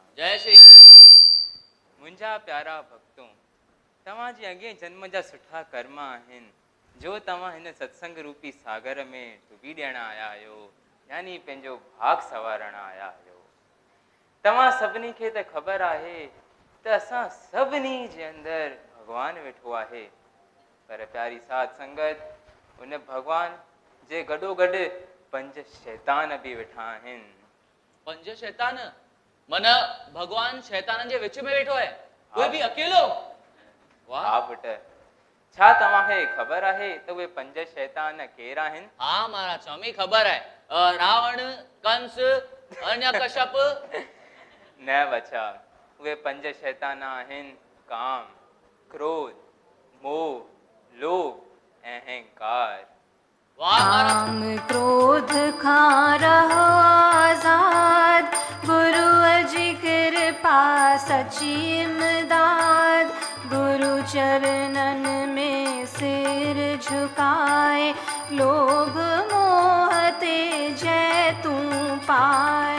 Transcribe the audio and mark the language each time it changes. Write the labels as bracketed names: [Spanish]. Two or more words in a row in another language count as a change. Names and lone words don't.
[Sindhi] जय श्री कृष्ण। मुंहिंजा प्यारा भक्तों, तव्हांजे अॻे जन्म जा सुठा कर्म आहिनि जो तव्हां हिन सत्संग रूपी सागर में डुबी ॾियण आया आहियो, यानी पंहिंजो भाग सवारण आया आहियो। तव्हां सभिनी खे त ख़बर आहे त असां सभिनी जे अंदरि भॻवानु वेठो आहे, पर प्यारी साध संगत, उन भॻवान जे गॾोगॾु 5 शैतान बि वेठा आहिनि। 5 शैतान? माना भगवान शैताननि जे विच में वेठो आहे, कोई बि अकेलो? वाह। हा पुट, छा तव्हांखे ख़बर आहे त उहे 5 शैतान केर आहिनि? हा महाराज स्वामी ख़बर आहे। रावण, कंस, हिरण्यकश्यप। न बच्चा, उहे 5 शैतान आहिनि काम, क्रोध, मोह, लोभ ऐं अहंकार। वाह महाराज। काम क्रोध खां रहो आजाद, गुरु जी कृपा सची इमदाद। गुरु चरणन में सिर झुकाए, लोभ मोह ते जय तू पाए।